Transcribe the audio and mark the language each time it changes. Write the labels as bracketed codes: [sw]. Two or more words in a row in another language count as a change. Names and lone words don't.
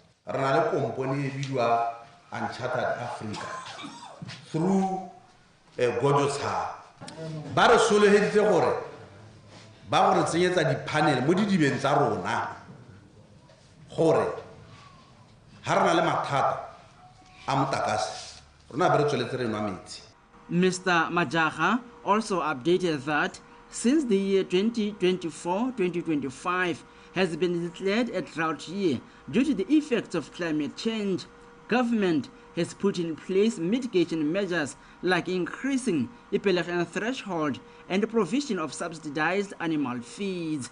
[tn] re na le kompone e bidiwa Uncharted Africa through Godotsa ba re soloheditse gore ba gore tsenyetsa di-panel mo didibeng tsa rona gore ha re na le mathata a motlakase rona be re tsweletse re nwa metsi. [en] Mr. Majaga also updated that since the year 2024-2025 has been declared a drought year due to the effects of climate change, government has put in place mitigation measures like increasing the pelagian threshold and the provision of subsidized animal feeds.